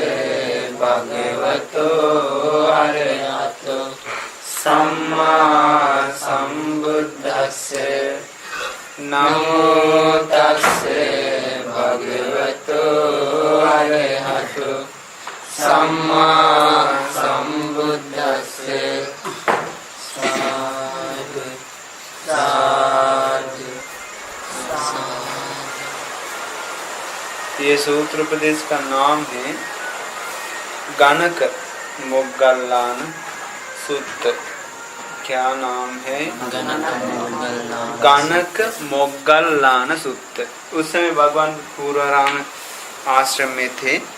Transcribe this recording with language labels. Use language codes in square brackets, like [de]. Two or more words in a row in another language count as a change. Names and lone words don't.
[pi] भगवतो अरहतो सम्मा सम्बुद्दस्से नमो तस्से भगवतो अरहतो सम्मा सम्बुद्दस्से साधु साधु साधु। [hi] ये सूत्र उपदेश का नाम है गणक मोग्गल्लान सूत्र। क्या नाम है? गणक मोग्गल्लान सूत्र। उस समय भगवान पूर्वाराम आश्रम में थे।